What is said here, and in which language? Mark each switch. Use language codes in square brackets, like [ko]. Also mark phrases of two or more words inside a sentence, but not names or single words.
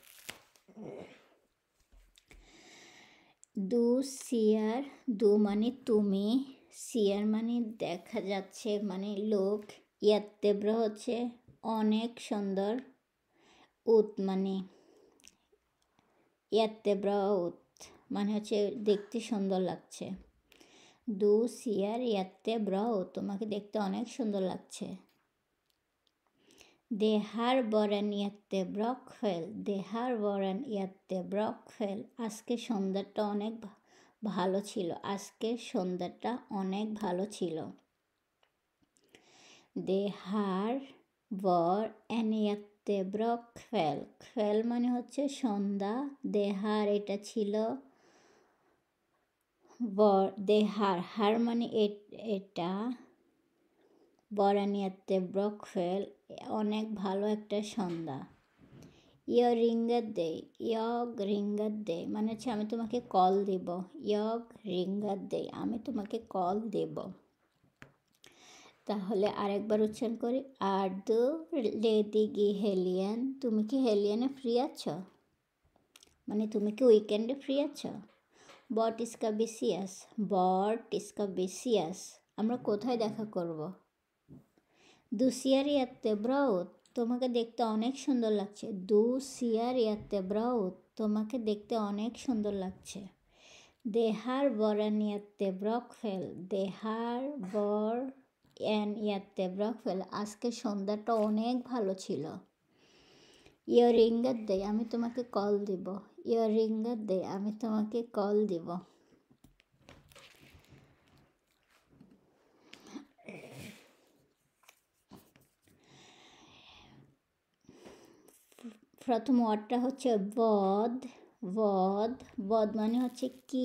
[sv] du ser, [bn] দু মানে তুমি, সিয়ার মানে দেখা যাচ্ছে মানে লোক, jättebra হচ্ছে অনেক সুন্দর, উত মানে jättebra উত মানে হচ্ছে দেখতে সুন্দর লাগছে। [sv] du ser jättebra, [bn] তোমাকে দেখতে অনেক সুন্দর লাগছে। [sv] Det här var en jättebra kväll. Det här var en jättebra kväll. [bn] আজকে সন্ধ্যাটা অনেক ভালো ছিল। আজকে সন্ধ্যাটা অনেক ভালো ছিল। [sv] Det här var en jättebra kväll. [bn] kväll মানে হচ্ছে সন্ধ্যা। [sv] Det här [bn] এটা ছিল। [sv] var det här [bn] মানে এটা। [sv] var en jättebra kväll, [bn] অনেক ভালো একটা সন্ধ্যা। [sv] Jag ringer dig, jag ringer dig [bn] মানে হচ্ছে আমি তোমাকে কল দেব। [sv] jag ringer dig, [bn] আমি তোমাকে কল দেব। তাহলে আরেকবার উচ্চারণ করি। আর [sv] du ledig i helgen, [bn] তুমি কি হেলিয়ানে ফ্রি আছো? মানে তুমি কি উইকেন্ডে ফ্রি আছো? [sv] var ska vi ses, var ska vi ses, [bn] আমরা কোথায় দেখা করব? [sv] du ser jättebra, [bn] তোমাকে দেখতে অনেক সুন্দর লাগছে। [sv] du ser jättebra, [bn] তোমাকে দেখতে অনেক সুন্দর লাগছে। [sv] Det här var en jättebra kväll. Det här var en jättebra kväll. [bn] আজকে সন্ধ্যাটা অনেক ভালো ছিল। [sv] Jag ringer dig, [bn] আমি তোমাকে কল দিব। [sv] Jag ringer dig, [bn] আমি তোমাকে কল দিব। প্রথম ওয়ার্ডটা হচ্ছে বদ, বদ, বদ মানে হচ্ছে কি।